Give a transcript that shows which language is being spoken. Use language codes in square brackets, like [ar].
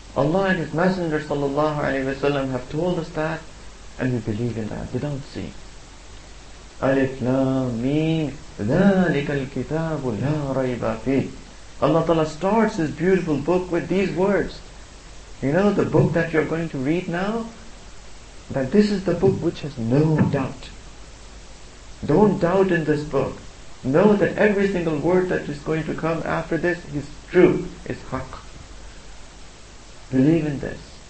[en] Allah and His Messenger sallallahu alaihi wasallam have told us that, and we believe in that without seeing. [ar] Alif Lam Mim, ذَلِكَ الْكِتَابُ لَا رَيْبَ فِيهِ. [en] Allah Ta'ala starts His beautiful book with these words. You know, the book that you're going to read now, that this is the book which has no doubt. Don't doubt in this book. Know that every single word that is going to come after this is true, is haqq. Believe in this.